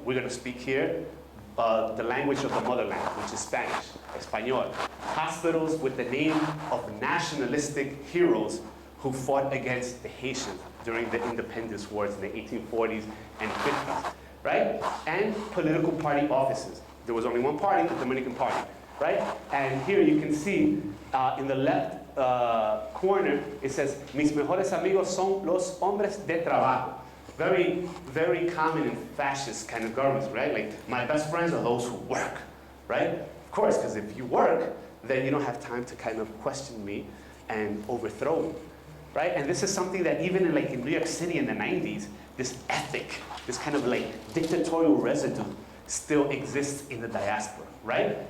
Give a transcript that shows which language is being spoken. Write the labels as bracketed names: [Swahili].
[English] We're going to speak here the language of the motherland, which is Spanish, Español. Hospitals with the name of nationalistic heroes who fought against the Haitians during the independence wars in the 1840s and 50s, right? And political party offices. There was only one party, the Dominican Party, right? And here you can see in the left corner, it says, [Spanish] mis mejores amigos son los hombres de trabajo. [English] Very, very common in fascist kind of governments, right? Like, my best friends are those who work, right? Of course, because if you work, then you don't have time to kind of question me and overthrow me, right? And this is something that even in New York City in the 90s, this ethic, this kind of like dictatorial residue still exists in the diaspora, right?